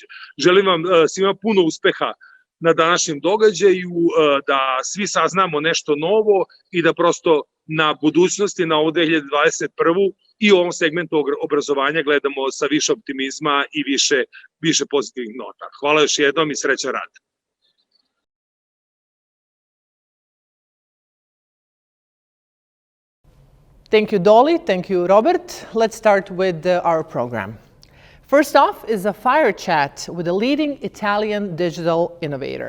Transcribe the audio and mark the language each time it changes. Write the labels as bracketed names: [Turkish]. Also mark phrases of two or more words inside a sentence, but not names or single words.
[Serbian] Želim vam svima puno uspeha na današnjem događaju, da svi saznamo nešto novo i da prosto na budućnosti, na ovu 2021. i u ovom segmentu obrazovanja gledamo sa više optimizma i više pozitivnih nota. Hvala još jednom i srećan rad. [English] Thank you, Dolly. Thank you, Robert. Let's start with our program. First off is a fire chat with a leading Italian digital innovator.